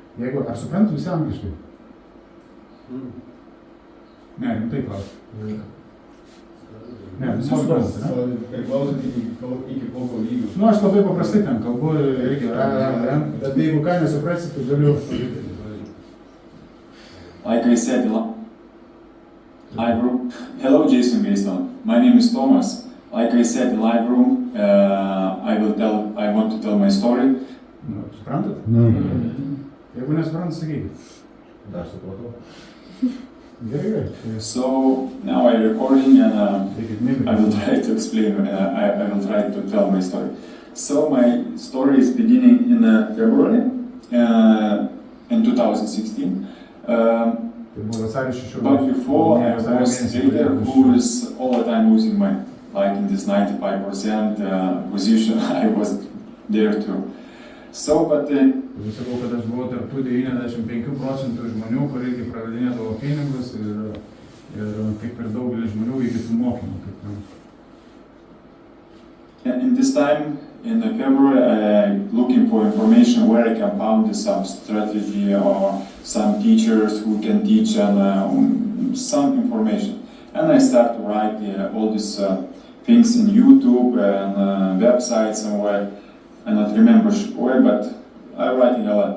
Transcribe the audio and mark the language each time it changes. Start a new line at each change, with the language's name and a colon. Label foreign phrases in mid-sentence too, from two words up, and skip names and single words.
Lithuanian: Jeigu, ar suprantu visi angliškai? Ne, rimtai klausiu. Ne, visi supranta, ne? Priklauso iki kokio lygio. Nu, aš labai paprastai ten kalbu irgi, bet jeigu ką nesuprasi, tai galiu.
English: Like I said, hello Jason Gayston. My name is Thomas. Like I said in live room, I want to tell my story.
Lithuanian: Nu, suprantat? Nu, Jeigu nesuprantat, sakykit. Dar supratau. Gerai, gerai.
English: So now I'm recording and
Lithuanian: Reikit
English: I will
Lithuanian: mėgti.
English: try to explain, I will try to tell my story. So my story is beginning in February in 2016.
Lithuanian: Tai buvo vasario 16.
English: But before I
Lithuanian: Vasario
English: was
Lithuanian: mėnesį
English: trader
Lithuanian: pradėjau
English: who is all the time losing money. Like in this 95% position, I was there too. So, but
Lithuanian: Tai sakau, kad aš buvau tarp tų 95% žmonių, kur irgi praradinėdavo pinigus ir kaip ir daugelis žmonių įgytų mokymų.
English: in this time, in February, I looking for information where I can find some strategy or some teachers who can teach and some information. And I start to write all these things in YouTube and websites and where I not remember where, but I writing a lot.